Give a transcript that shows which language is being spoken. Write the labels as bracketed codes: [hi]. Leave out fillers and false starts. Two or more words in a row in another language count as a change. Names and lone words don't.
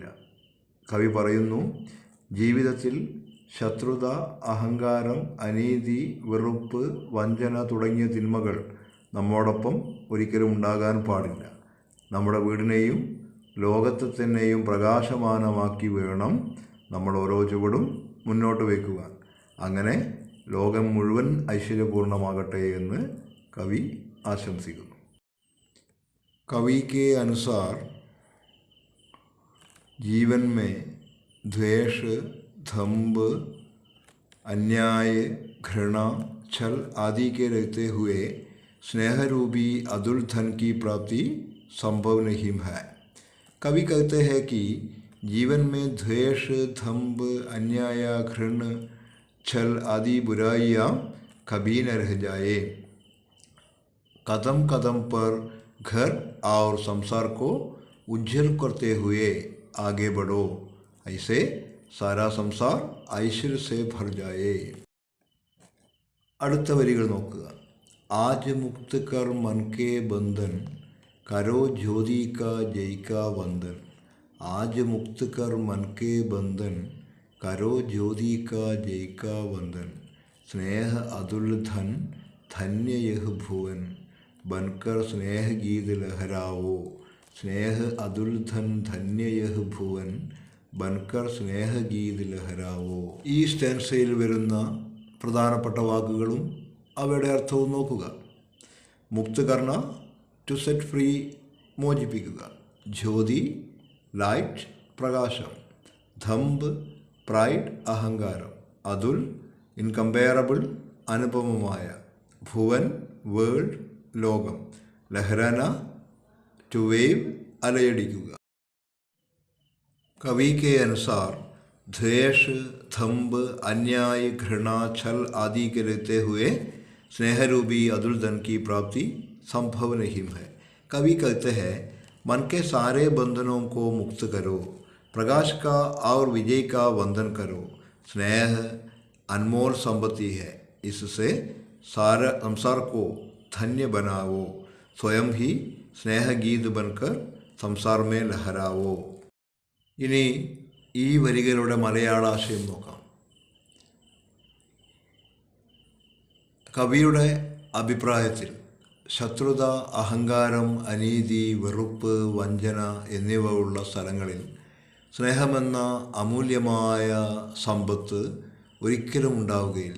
[ml] കവി പറയുന്നു, ജീവിതത്തിൽ ശത്രുത, അഹങ്കാരം, അനീതി, വെറുപ്പ്, വഞ്ചന തുടങ്ങിയ തിന്മകൾ നമ്മോടൊപ്പം ഒരിക്കലും ഉണ്ടാകാൻ പാടില്ല. നമ്മുടെ വീടിനെയും ലോകത്തെ തന്നെയും പ്രകാശമാനമാക്കി വേണം നമ്മൾ ഓരോ ചുവടും മുന്നോട്ട് വയ്ക്കുവാൻ. അങ്ങനെ ലോകം മുഴുവൻ ഐശ്വര്യപൂർണ്ണമാകട്ടെ എന്ന് കവി ആശംസിക്കുന്നു. [hi] कवि के अनुसार जीवन में द्वेष, दंभ, अन्याय, घृणा, छल आदि के रहते हुए स्नेहरूपी अतुल धन की प्राप्ति संभव नहीं है. कवि कहते हैं कि जीवन में द्वेष, दंभ, अन्याय, घृण, छल आदि बुराइयाँ कभी न रह जाए. कदम कदम पर घर और संसार को उज्जवल करते हुए आगे बढ़ो, ऐसे सारा संसार ऐश्वर्य से भर जाए. [ml] അടുത്ത വരികൾ നോക്കുക. [hi] आज मुक्त कर मन के बंधन, करो ज्योति का जय का वंदन. आज मुक्त कर मन के बंधन, करो ज्योति का जय का वंदन. स्नेह अतुल धन धन्य यह भुवन, बनकर स्नेह गीत लहराओ. स्नेह अतुल धन धन्य यह भुवन, बनकर स्नेह गीत लहराओ. [ml] ഈ സ്റ്റാൻസയിൽ വരുന്ന പ്രധാനപ്പെട്ട വാക്കുകളും അവയുടെ അർത്ഥവും നോക്കുക. [hi] मुक्त करना, [en] to set free, മോചിപ്പിക്കുക. [ml] ജ്യോതി ലൈറ്റ്, പ്രകാശം. ധംബ് പ്രൈഡ്, അഹങ്കാരം. അതുൽ ഇൻകമ്പയറബിൾ, അനുപമമായ. ഭുവൻ വേൾഡ്, ലോകം. ലഹരാന [en] to wave, [ml] അലയടിക്കുക. [hi] कवि के अनुसार द्वेष, दंभ, अन्याय, घृणा, छल आदि के रहते हुए स्नेहरूपी अतुल धन की प्राप्ति संभव नहीं है. कवि कहते हैं, मन के सारे बंधनों को मुक्त करो, प्रकाश का और विजय का वंदन करो. स्नेह अनमोल संपत्ति है, इससे सारा संसार को धन्य बनाओ. स्वयं ही स्नेह गीत बनकर संसार में लहराओ. [ml] ഇനി ഈ വരികളുടെ മലയാളാശയം നോക്കാം. കവിയുടെ അഭിപ്രായത്തിൽ ശത്രുത, അഹങ്കാരം, അനീതി, വെറുപ്പ്, വഞ്ചന എന്നിവ ഉള്ള സ്ഥലങ്ങളിൽ സ്നേഹമെന്ന അമൂല്യമായ സമ്പത്ത് ഒരിക്കലും ഉണ്ടാവുകയില്ല.